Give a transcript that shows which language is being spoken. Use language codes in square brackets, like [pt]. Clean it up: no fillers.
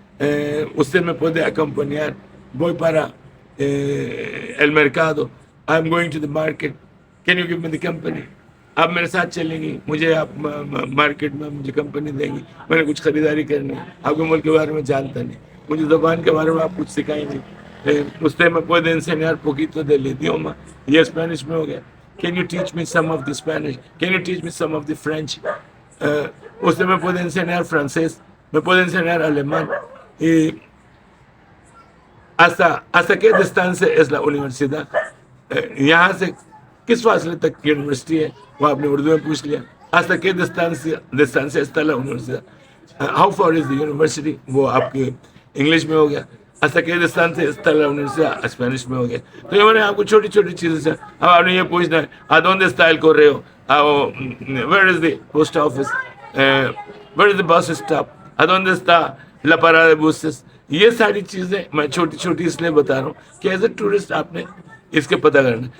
[es] Usted me puede acompañar, voy para el mercado, [en] I'm going to the market, can you give me the company. [ur] آپ میرے ساتھ چلیں گی, مجھے آپ مارکیٹ میں مجھے کمپنی دیں گی, میں نے کچھ خریداری کرنی ہے, آپ کے ملک کے بارے میں جانتا نہیں, مجھے زبان کے بارے میں آپ کچھ سکھائیں گے. [es] Usted me puede enseñar poquito del idioma, [ur] یہ اسپینش میں ہو گیا. [en] Can you teach me some of the Spanish, can you teach me some of the French. [es] Usted me puede enseñar francés, me puede enseñar alemán. Y ¿hasta qué distancia es la universidad? [ur] یہاں سے کس فاصلے تک کی university ہے, وہ آپ نے اردو میں پوچھ لیا. [es] ¿Hasta qué distancia está la universidad? [en] How far is the university? [ur] وہ آپ کے انگلش میں ہو گیا. [es] ¿Hasta qué distancia está la universidad? [ur] Spanish میں ہو گیا. تو یہ میں نے آپ کو چھوٹی چیزیں سے, اب آپ نے یہ پوچھنا ہے [es] ¿A dónde está el correo? [en] Where is the post office? Where is the bus stop? [es] ¿A dónde está la parada de buses? [ur] یہ ساری چیزیں میں چھوٹی چھوٹی اس لیے بتا رہا ہوں کہ [en] as a tourist [ur] آپ نے اس کے پتہ کرنا.